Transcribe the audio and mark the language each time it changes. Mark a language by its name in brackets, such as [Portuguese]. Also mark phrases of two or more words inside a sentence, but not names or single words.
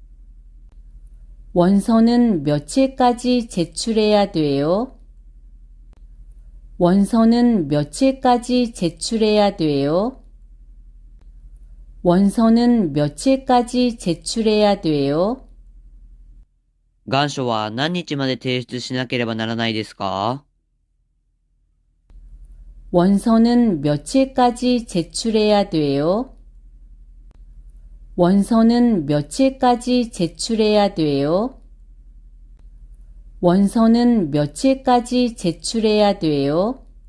[Korean] 원서는 며칠까지 제출해야 돼요? 원서는 며칠까지 제출해야 돼요? 원서는 며칠까지 제출해야 돼요? [Japanese] 願書は何日まで提出しなければならないですか？ [Korean] 원서는 며칠까지 제출해야 돼요? 원서는 며칠까지 제출해야 돼요? 원서는 며칠까지 제출해야 돼요?